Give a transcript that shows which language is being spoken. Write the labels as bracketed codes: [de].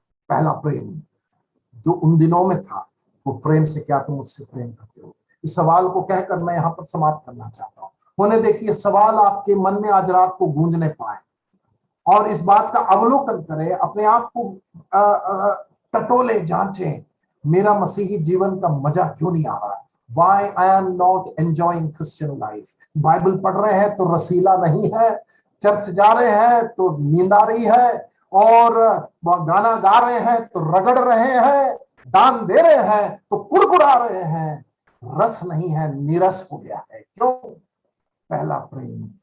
[hi] पहला प्रेम जो उन दिनों में था, वो प्रेम से क्या तुम मुझसे प्रेम करते हो? इस सवाल को कहकर मैं यहां पर समाप्त करना चाहता हूं। होने देखिए सवाल आपके मन में आज रात को गूंजने पाए और इस बात का अवलोकन करें, अपने आप को टटोले, जांचें, मेरा मसीही जीवन का मजा क्यों नहीं आ रहा? [en] Why I am not enjoying Christian life? [hi] Bible पढ़ रहे हैं तो रसीला नहीं है, चर्च जा रहे हैं तो नींद आ रही है, और गाना गा रहे हैं तो रगड़ रहे हैं, दान दे रहे हैं तो कुड़कुड़ा रहे हैं, रस नहीं है, निरस हो गया है। क्यों? पहला प्रेम।